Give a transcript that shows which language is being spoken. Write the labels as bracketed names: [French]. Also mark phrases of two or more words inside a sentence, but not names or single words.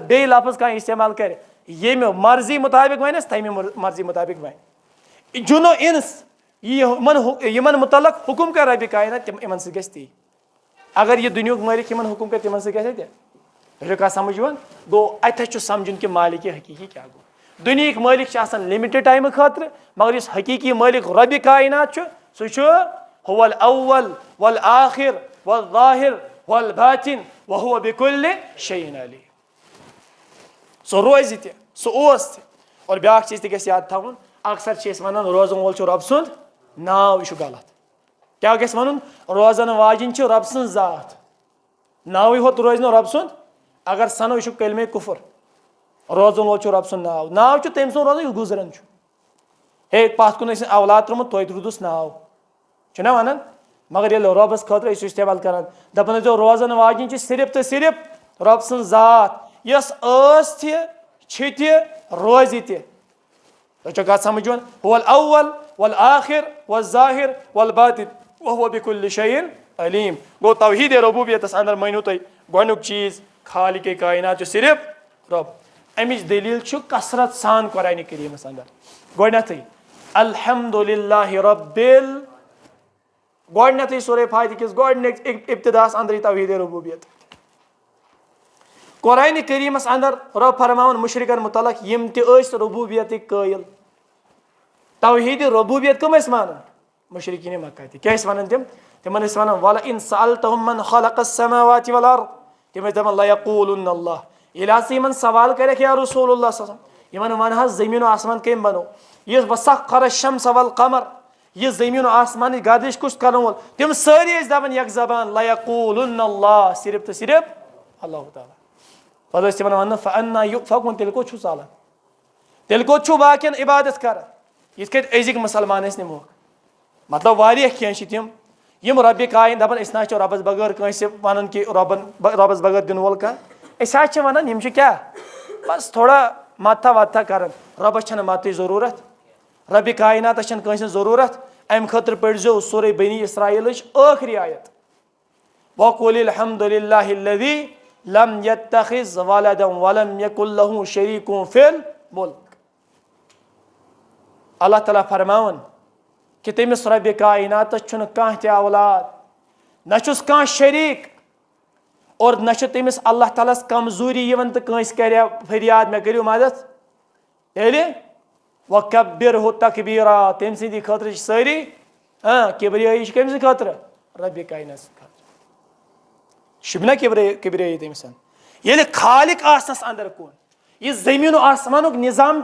[Kashmiri] بیٚیہِ لفظ کانٛہہ استعمال کرِ ییٚمہِ مرضی مُطابق ونٮ۪س تمہِ مرضی مُطابق ونہِ جُنو اِنس یِمن مُتعلق حُکُم کرِ رۄبِ کاینات یِمن سۭتۍ گژھِ تی اگر یہِ دُنیہُک مٲلِک یِمن حُکُم کرِ تِمن سۭتۍ گژھِ تہِ تۄہہِ چھو کتھ سمجھ یِوان گوٚو اتھٮ۪س چھُ سمجھُن کہِ مالکہِ حقیٖقی کیٛاہ گوٚو دُنہِکۍ مٲلِک چھِ آسان لِمِٹِڈ ٹایمہٕ خٲطرٕ مگر یُس حقیٖقی مٲلِک رۄبِ کاینات چھُ سُہ چھُ [Arabic] هو الاول والآخر والظاہر والباطن وهو بكل شيء عليم [Kashmiri] سُہ روزِ تہِ سُہ اوس تہِ اور بیاکھ چیٖز تہِ گژھِ یاد تھاوُن اکثر چھِ أسۍ ونان روزن وول چھُ رۄب سُنٛد ناو یہِ چھُ غلط کیٛاہ گژھِ ونُن روزن واجِنۍ چھِ رۄب سٕنٛز ذات ناوٕے ہوت روزِ نہٕ رۄب سُنٛد اگر سنو یہِ چھُ کلمے کُفر روزن وول چھُ رۄب سُنٛد ناو چھُ تٔمۍ سُنٛد روزان یُس گُزران چھُ ہے پتھ کُن ٲسۍ اولاد ترٛوومُت توتہِ روٗدُس ناو چھُنہ ونان مگر ییٚلہِ رۄبس خٲطرٕ ٲسۍ استعمال کران دپان ٲسۍزیو روزن واجِنۍ چھِ صرف تہٕ صرف رۄب سٕنٛز ذات یۄس ٲس تہِ چھِ تہِ روزِ تہِ تۄہہِ چھو کتھ سمجھ یِوان [Arabic] هو الاول والآخر والظاہر والباطن وهو بكل شيء علیم [Kashmiri] گوٚو توحیٖدِ ربوٗبیتس اندر مٲنِو تُہۍ گۄڈنیُک چیٖز خالقِ کاینات چھُ صرف رۄب امِچ دٔلیٖل چھُ کثرت سان قرآنِ کریٖمس اندر گۄڈنیتھٕے [Arabic] الحمدُاللہ ربِّل [Kashmiri] گۄڈنیتھٕے سورے فاتحہ کِس گۄڈنِکِس ابتداہس اندرٕے توحیٖدِ ربوٗبیت قرآنِ کریٖمس اندر رۄب فرماوان مُشرِکن مُتعلق یِم تہِ ٲسۍ ربوٗبیتٕکۍ قٲیِل توحیٖدِ ربوٗبیت کٕم ٲسۍ مانان مُشرِکیٖنِ مکہ تہِ کیٛاہ ٲسۍ ونان تِمن ٲسۍ ونان [Arabic] وَلَئِن سَأَلْتَهُم مَن خَلَقَ السَّمَاوَاتِ وَالْأَرْضَ [Kashmiri] تِم ٲسۍ دپان [Arabic] لَیَقوٗلُنَّ اللّٰہ [Kashmiri] ییٚلہِ ہسا یِمن سوال کَرٮ۪کھ [Arabic] یا رسول اللہ صلی اللہ علیہ وسلم [Kashmiri] یِمن وَن حظ زٔمیٖن و آسمان کٔمۍ بنوو یُس [Arabic] وَسَخَّرَ الشَّمْسَ وَالْقَمَر [Kashmiri] یہِ زٔمیٖن و آسمانٕچ گردش کُس کرن وول تِم سٲری ٲسۍ دپان یک زبان [Arabic] لَیَقوٗلُنَّ اللّٰہ [Kashmiri] صرف تہٕ صرف اللہ تعالیٰ پتہٕ ٲسۍ تِمن ونان [Arabic] فَأَنَّا یُؤْفَکُونَ [Kashmiri] تیٚلہِ کوٚت چھُو ژلان تیٚلہِ کوٚت چھُو باقین عبادت کران یِتھ کٲٹھۍ أزِکۍ مُسلمان ٲسۍ نِموکھ مطلب واریاہ کینٛہہ چھِ تِم یِم رۄبِ کاین دپان أسۍ نہ حظ چھِ رۄبس بغٲر کٲنٛسہِ ونان کہِ رۄبس بغٲر دِنہٕ وول کانٛہہ أسۍ حظ چھِ ونان یِم چھِ کیٛاہ بس [Urdu] تھوڑا ماتھا واتھا [Kashmiri] کرن ربس چھنہ ماتٕچ ضروٗرت ربِ کائناتس چھنہ کٲنٛسہِ ضروٗرت امہِ خٲطرٕ پٔرزیو سورہ بنی اسرائیلٕچ ٲخری آیت [Arabic] وَقُلِ الحمدُ لِلّٰهِ الَّذِي لَمْ يَتَّخِذْ وَلَدًا وَلَمْ يَكُنْ لَهُ شَرِيكٌ فِي الْمُلْكِ [Kashmiri] اللہ تعالیٰ فرماون کہ تٔمِس ربِ کائناتس چھُنہٕ کانٛہہ تہِ اولاد نہ چھُس کانٛہہ شریٖک اور نہ چھُ تٔمِس اللہ تعالیٰ ہس کمزوٗری یِوان تہٕ کٲنٛسہِ کرِ فریاد مےٚ کٔرِو مدد ییٚلہِ [Arabic] وَکَبِّرہُ تَکبیٖرا [Kashmiri] تٔمۍ سٕنٛدِ خٲطرٕ چھِ سٲری کِبریٲیی چھِ کٔمۍ سٕنٛدِ خٲطرٕ ربِ کائنات سٕنٛدِ خٲطرٕ شُبنا کِبریٲیی تٔمِس ییٚلہِ خالق آسنس اندر کُن یہِ زٔمیٖن و آسمانُک نظام